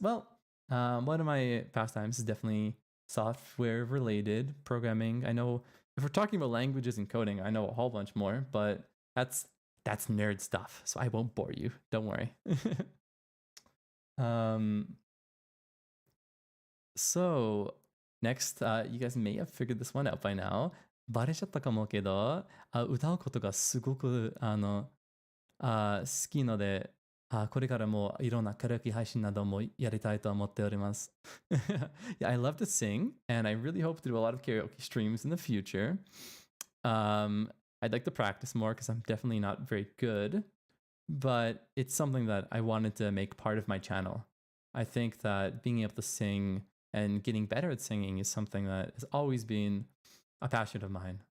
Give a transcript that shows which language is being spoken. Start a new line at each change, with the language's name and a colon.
English: Well, one of my pastimes is definitely software related programming. I know if we're talking about languages and coding, I know a whole bunch more, but that's nerd stuff. So I won't bore you. Don't worry. So next, you guys may have figured this one out by now.
Japanese: バレちゃったかもけど、歌うことがすごく好きので、これからもいろんなカラオケ配信などもやりたいと思っております。
English: Yeah, I love to sing, and I really hope to do a lot of karaoke streams in the future. I'd like to practice more because I'm definitely not very good, but it's something that I wanted to make part of my channel. I think that being able to sing and getting better at singing is something that has always been a passion of mine.